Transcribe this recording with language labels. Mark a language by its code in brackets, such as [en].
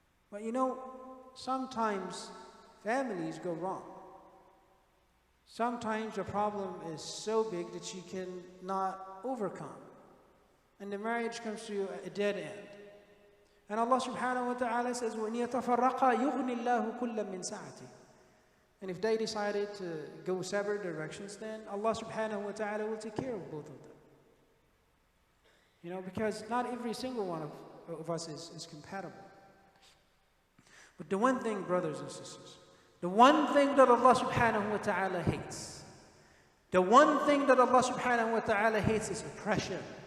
[en] But you know, sometimes families go wrong. Sometimes the problem is so big that you cannot overcome. and the marriage comes to a dead end. And Allah subhanahu wa ta'ala says, [ar] وَإِنْ يَتَفَرَّقَا يُغْنِ اللَّهُ كُلًّا مِنْ سَعَتِهِ. [en] And if they decided to go separate directions, then Allah subhanahu wa ta'ala will take care of both of them. You know, because not every single one of us is compatible. But the one thing, brothers and sisters, the one thing that Allah subhanahu wa ta'ala hates, the one thing that Allah subhanahu wa ta'ala hates is oppression.